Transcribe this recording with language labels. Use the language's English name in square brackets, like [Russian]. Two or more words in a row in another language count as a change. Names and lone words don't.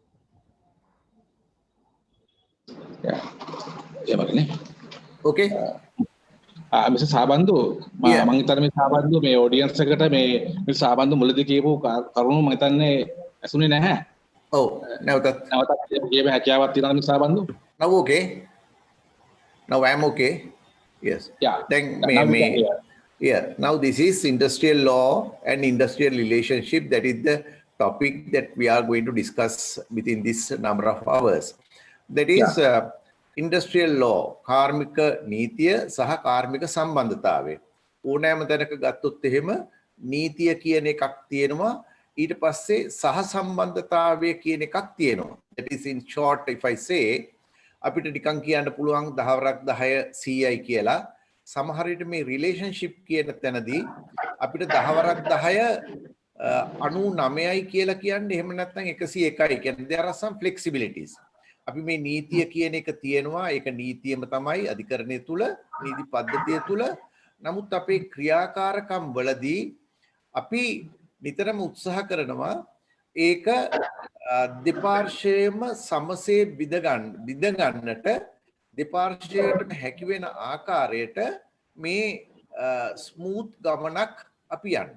[English] Okay. Mr. Sabandu, [Sinhala] මම හිතන්නේ මේ සාබන්දු මේ ඔඩියන්ස් එකට මේ මේ සාබන්දු මුලදී කියපු කරුණු මම හිතන්නේ ඇසුනේ නැහැ. ඔව් නැවතත් කියපේ හැකියාවක් තියෙනවද මේ සාබන්දු? [English] Now okay. Now I'm okay. Yes. Yeah. Then Yeah, now this is industrial law and industrial relationship. That is the topic that we are going to discuss within this number of hours. That is industrial law, [Sinhala] කාර්මික නීතිය සහ කාර්මික සම්බන්ධතාවය. ඕනෑම තැනක ගත්තොත් එහෙම නීතිය කියන එකක් තියෙනවා, ඊට පස්සේ සහ සම්බන්ධතාවය කියන එකක් තියෙනවා. [English] That is in short, if I say, [Sinhala] අපිට නිකන් කියන්න පුළුවන් 10ක් 10 100යි කියලා. සමහර විට මේ රිලේෂන්ෂිප් කියන තැනදී අපිට 10ක් 10 99යි කියලා කියන්නේ, එහෙම නැත්නම් 101යි කියන්නේ [English] there are some flexibilities. [Sinhala] අපි මේ නීතිය කියන එක තියෙනවා, ඒක නීතියම තමයි අධිකරණය තුල, නීති පද්ධතිය තුල. නමුත් අපේ ක්‍රියාකාරකම් වලදී අපි නිතරම උත්සාහ කරනවා ඒක දෙපාර්ශ්වයේම සමසේ බිඳගන්නට දෙපාර්ශ්වයටම හැකි වෙන ආකාරයට මේ ස්මූත් ගමනක් අපි යන්න.